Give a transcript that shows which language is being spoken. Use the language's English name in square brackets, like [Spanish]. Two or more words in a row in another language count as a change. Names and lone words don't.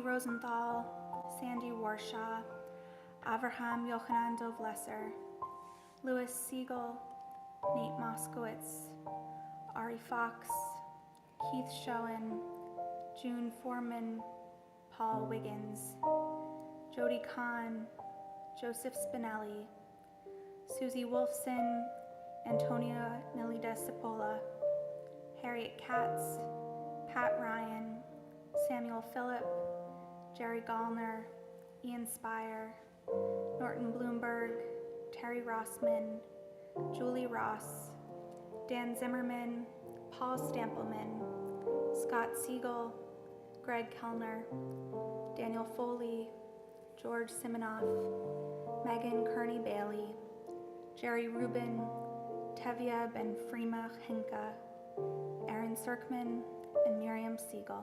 [English] Rosenthal, Sandy Warshaw, Avraham Yochanan Dov Lesser, Louis Siegel, Nate Moskowitz, Ari Fox, Keith Schoen, June Foreman, Paul Wiggins, Jody Kahn, Joseph Spinelli, Susie Wolfson, Antonia Nelida Cipolla, Harriet Katz, Pat Ryan, Samuel Phillip, Jerry Gallner, Ian Spire, Norton Bloomberg, Terry Rossman, Julie Ross, Dan Zimmerman, Paul Stampelman, Scott Siegel, Greg Kellner, Daniel Foley, George Simonoff, Megan Kearney Bailey, Jerry Rubin, Tevya Ben Frima Henka, Aaron Serkman, and Miriam Siegel.